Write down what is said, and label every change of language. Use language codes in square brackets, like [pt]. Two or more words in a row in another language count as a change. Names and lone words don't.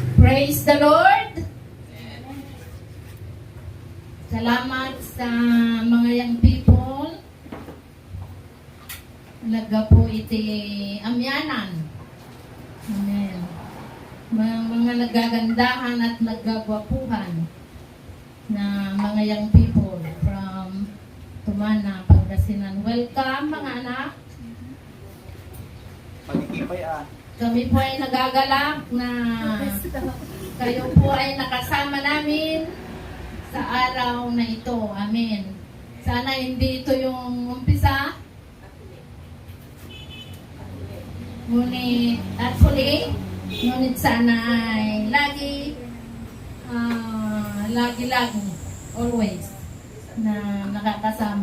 [en] Praise the Lord! [tl] Salamat sa mga [en] young people. [ilo] Talaga po iti amyanan. [tl] Amen. Mga nagagandahan at nagagwapuhan na mga [en] young people [tl] from Tumana, Pangasinan. Welcome mga anak. Pag-ikipay Kami po ay nagagalak na kayo po ay nakasama namin sa araw na ito. Amen. Sana hindi ito yung umpisa. Ngunit sana ay lagi, always, na nakakasama.